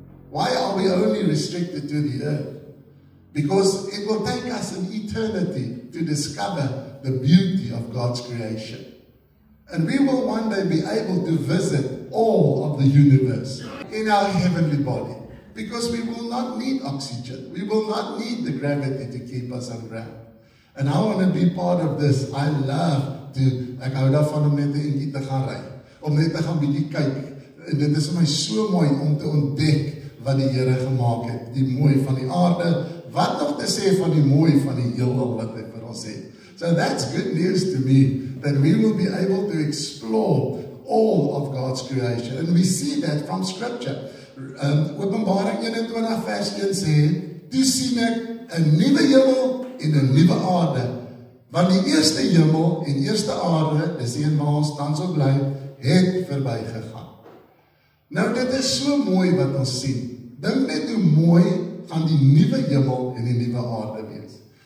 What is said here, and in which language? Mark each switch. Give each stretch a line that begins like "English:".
English: Why are we only restricted to the earth? Because it will take us an eternity to discover the beauty of God's creation. And we will one day be able to visit all of the universe in our heavenly body. Because we will not need oxygen. We will not need the gravity to keep us on ground. And I want to be part of this. I love to,
Afrikaans: ek hou daarvan om net 'n entjie te gaan ry. Om net te gaan bietjie kyk. En dit is vir my so mooi om te ontdek wat die Here gemaak het. Die mooi van die aarde. Wat nog te sê van die mooi van die heelal wat hy vir ons het.
English: So that's good news to me. That we will be able to explore all of God's creation. And we see that from scripture.
Afrikaans: Openbaring 21 vers 1 sê, toe sien ek 'n nuwe hemel en 'n nuwe aarde, want die eerste hemel en eerste aarde, dis een waar ons tans op bly, het verbygegaan. Nou dit is so mooi wat ons sien. Dink net hoe mooi gaan die nuwe hemel en die nuwe aarde wees.